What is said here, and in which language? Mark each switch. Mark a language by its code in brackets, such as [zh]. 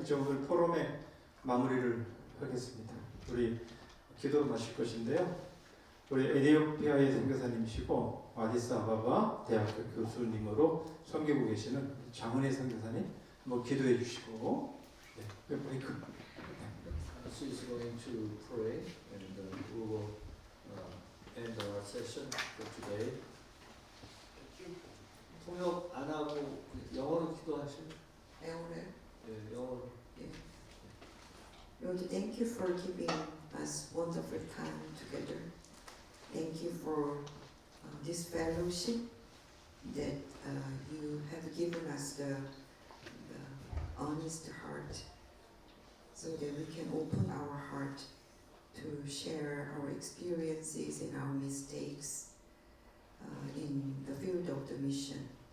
[ko] 이제 오늘 포럼의 마무리를 하겠습니다. 우리 기도를 마실 것인데요. 우리 에티오피아의 선교사님이시고 아디스아바바 대학교 교수님으로 섬기고 계시는 장은혜 선교사님 한번 기도해 주시고 브레이크. [en] She is going to pray and we will end our session for today. [ko] 통역 안 하고 영어로 기도하시면 네, 영어로. [en] Lord, thank you for giving us wonderful time together. Thank you for this fellowship that you have given us the honest heart so that we can open our heart to share our experiences and our mistakes in the field of the mission.